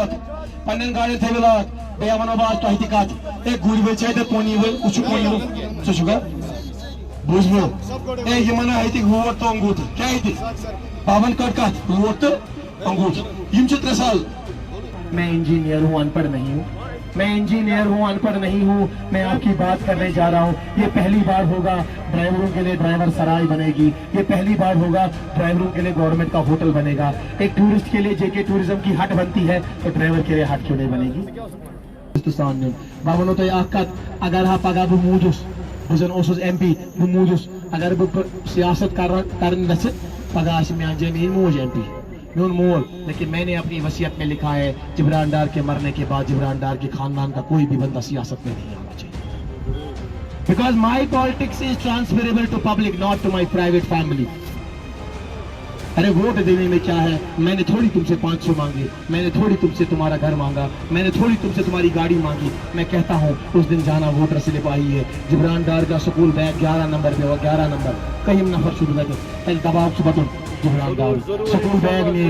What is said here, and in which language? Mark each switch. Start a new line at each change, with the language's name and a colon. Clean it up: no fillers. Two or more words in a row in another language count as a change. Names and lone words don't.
Kashmiri: لاک بیٚیہِ ونو بہٕ آز تۄہہِ تہِ کتھ ہے گُرۍ وٲلۍ چھِ اَتٮ۪تھ پونی وٲلۍ وٕچھِو پونی وٲلۍ ژٕ چھُکھا بوٗزوٕ ہے یِمن ہیٚتِکھ ووٹ تہٕ انگوٗٹھ کیٛاہ ہیٚتِکھ بابن کٔڑ کتھ ووٹ تہٕ انگوٗٹھ یِم چھِ 3
Urdu: سال میں انجینئر ہوں ان پڑھ نہیں ہوں میں آپ کی بات کرنے جا رہا ہوں یہ پہلی بار ہوگا ڈرائیوروں کے لیے ڈرائیور سرائی بنے گی یہ پہلی بار ہوگا ڈرائیوروں کے لیے گورنمنٹ کا ہوٹل بنے گا ایک ٹورسٹ کے لیے جے کے ٹورزم کی ہٹ بنتی ہے تو ڈرائیور کے لیے ہٹ کیوں نہیں بنے گی
Kashmiri: بہ ونو تۄہہِ اکھ کتھ اگر ہا پگہہ بہٕ موٗدُس بہٕ زن اوسُس ایم پی بہٕ موٗدُس اگر بہٕ سیاست کرن گژھِ پگہہ آسہِ میٛانہِ جایہِ میٛٲنۍ موج ایم پی میون مول
Urdu: لیکن میں نے اپنی وصیت میں لکھا ہے جبران ڈار کے مرنے کے بعد جبران ڈار کے خاندان کا کوئی بھی بندہ سیاست میں نہیں آنا چاہیے
English: because my politics is transferable to public not to my private family
Urdu: ارے ووٹ دینے میں کیا ہے میں نے تھوڑی تم سے 500 مانگے میں نے تھوڑی تم سے تمہارا گھر مانگا میں نے تھوڑی تم سے تمہاری گاڑی مانگی میں کہتا ہوں اس دن جانا
English: voter slip
Urdu: آئی ہے جبران ڈار کا
English: school bag
Urdu: 11 نمبر پہ ہو 11 نمبر کہیں نفر شروع لگے دباؤ سے بتن جبران ڈار
English: school bag
Urdu: نہیں.